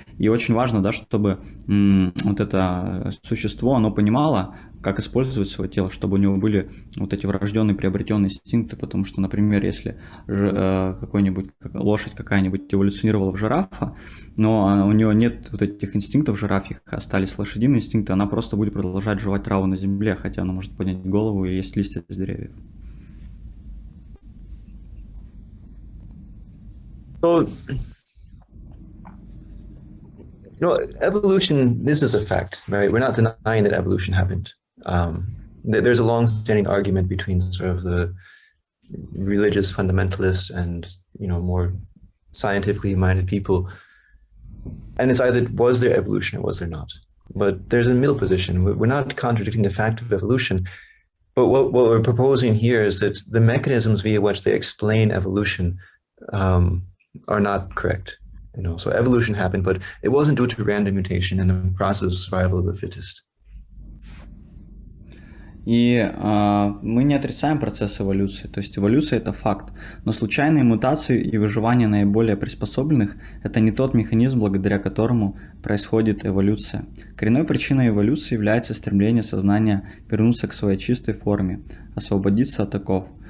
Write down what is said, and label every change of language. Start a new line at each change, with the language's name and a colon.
Russian: И очень важно, да, чтобы вот это существо, оно понимало, как использовать свое тело, чтобы у него были вот эти врожденные, приобретенные инстинкты, потому что, например, если какой-нибудь лошадь какая-нибудь эволюционировала в жирафа, но у нее нет вот этих инстинктов жирафьих, остались лошадиные инстинкты, она просто будет продолжать жевать траву на земле, хотя она может поднять голову и есть листья с деревьев.
English: So, evolution, this is a fact, right? We're not denying that evolution happened. There's a long-standing argument between sort of the religious fundamentalists and, more scientifically minded people. And it's either was there evolution or was there not? But there's a middle position. We're not contradicting the fact of evolution, but what we're proposing here is that the mechanisms via which they explain evolution are not correct. So evolution happened, but it wasn't due to random mutation and the process of survival of the fittest.
Russian: И мы не отрицаем процесс эволюции, то есть эволюция это факт, но случайные мутации и выживание наиболее приспособленных – это не тот механизм, благодаря которому происходит эволюция. Коренной причиной эволюции является стремление сознания вернуться к своей чистой форме, освободиться от оков.